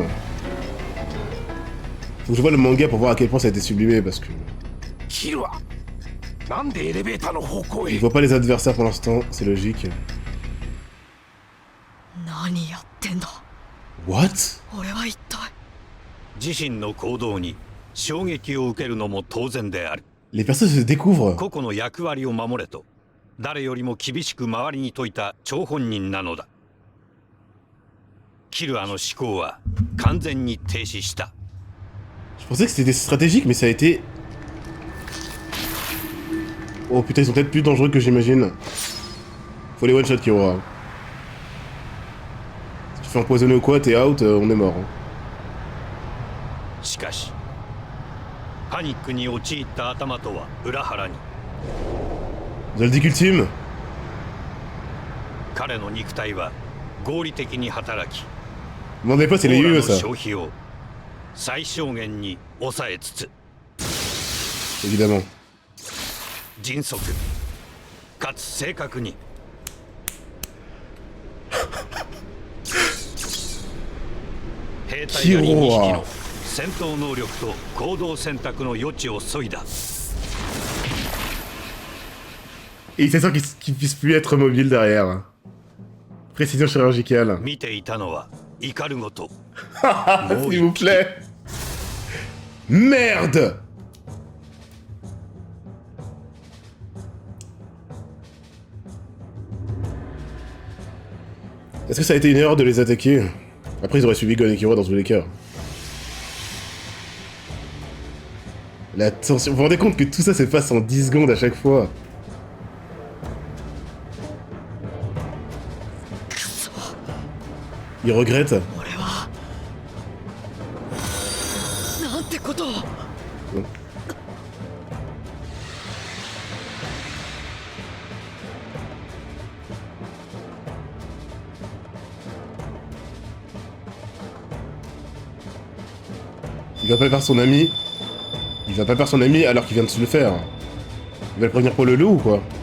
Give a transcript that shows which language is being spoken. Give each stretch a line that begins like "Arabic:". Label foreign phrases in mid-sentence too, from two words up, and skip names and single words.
French: Faut que je vois le manga pour voir à quel point ça a été sublimé parce que
Japanese: キルはなんでエレベーターの方向
French: je
Japanese: へ
French: vois pas les adversaires pour l'instant, c'est logique.
Japanese: 何やってんだ What? 俺は一体自身の行動に衝撃を受けるのも当然である。
French: Les personnes se découvrent.
Japanese: 個々の役割を守れと誰よりも厳しく周りに説いた張本人なのだ。キルアの思考は完全に停止した。
French: Je pensais que c'était stratégique, mais ça a été... Oh putain, ils sont peut-être plus dangereux que j'imagine. Faut les one-shot Kiro. Si tu te fais empoisonner ou quoi, t'es out, on est mort. Hein.
Japanese: しかしパニックに陥った頭とは裏腹に
French: Zoldyck ultime.
Japanese: 彼の肉体は合理的に働き
French: Demandez pas, c'est
Japanese: オ
French: les
Japanese: ーラ UE の
French: ça.
Japanese: 消費を最小限に抑えつつ
French: Évidemment.
Japanese: 迅速かつ正確に兵隊より2匹の戦闘能力と行動選択の余地を削いだ。
French: Et c'est sûr qu'il puisse plus être mobile derrière. Précision chirurgicale.
Japanese: 見ていたのはイカルゴと
French: S'il vous plaît. Merde. Est-ce que ça a été une erreur de les attaquer? Après, ils auraient suivi Gon et Killua dans tous les cas. La tension... Vous vous rendez compte que tout ça se passe en 10 secondes à chaque fois? Il regrette.
Japanese: 俺はなんてことを。
French: Il va pas perdre son ami. Il va pas perdre son ami alors qu'il vient de se le faire. Il va le prévenir pour le loup ou quoi?